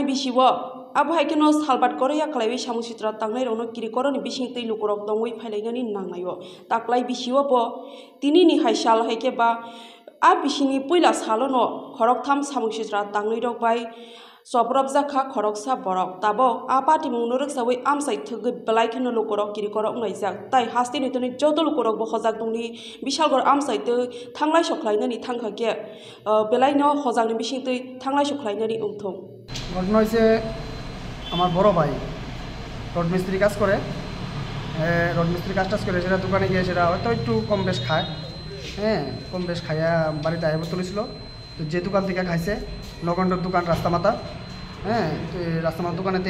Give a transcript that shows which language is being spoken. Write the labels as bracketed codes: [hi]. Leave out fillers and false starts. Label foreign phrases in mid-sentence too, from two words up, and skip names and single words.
[trp] bisiwo abahaikeno salbat koreya khlaiwi samusitra tangnai rono kirikoroni bisingtei lukorok dongoi phailainani nangnayo taklai bisiwo bo tini ni haisal haike ba a bisini puila salono khoroktham samusitra tangnai rok bai soprop jaka khoroksa borok tabo a pati mungnuruk sawi amsai thugui belaikeno lukorok kirikorok naijak tai hasti nitoni joto lukorok bo hojak dongni bishalgor amsai te thanglai soklainani thangkhake belaino hojangni bisingtei thanglai soklainani ungthong [bn] ঘটনা হয়েছে আমার বড় ভাই রড মিস্ত্রি কাজ করে রড মিস্ত্রি কাজ করে সেটা দোকানে গিয়ে সেটা হয়তো একটু কম বেশ খায় কম বেশ খাইয়া বাড়িতে আইব তুলেছিল তো যে দোকান থেকে খাইছে নগণ্ডর দোকান রাস্তামাতা তো রাস্তামাতার দোকানেতে